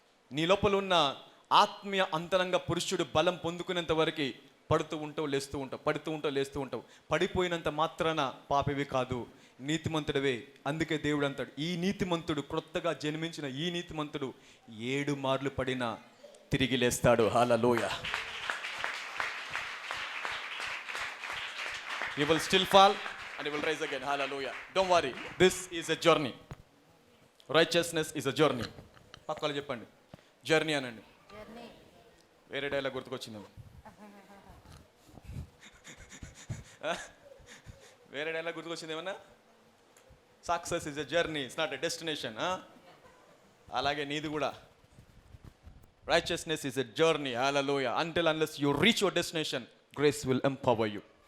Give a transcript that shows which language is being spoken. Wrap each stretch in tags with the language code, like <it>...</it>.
<te>నీ లోపల ఉన్న ఆత్మీయ అంతరంగ పురుషుడు బలం పొందుకునేంత వరకు పడుతూ ఉంటావు, లేస్తూ ఉంటావు, పడుతూ ఉంటావు, లేస్తూ ఉంటావు. పడిపోయినంత మాత్రాన పాపివి కాదు, నీతిమంతుడవే. అందుకే దేవుడు అంటాడు, ఈ నీతిమంతుడు, క్రొత్తగా జన్మించిన ఈ నీతిమంతుడు 7 మార్లు పడినా తిరిగి లేస్తాడు. హల్లెలూయా.</te> <en>He will still fall and he will rise again. Hallelujah. Don't worry. This is a journey. Righteousness is a journey.</en> <te>పక్కలో చెప్పండి, జర్నీ అనండి. వేరే డైలాగ్ గుర్తుకొచ్చింది. వేరే డైలాగ్ గుర్తుకొచ్చింది ఏమన్నా?</te> <en>Success is a journey, it's not a destination.</en> <te>అలాగే నీది కూడా.</te> <en>Righteousness is a journey. Hallelujah. Until unless you reach your destination, grace will empower you.</en>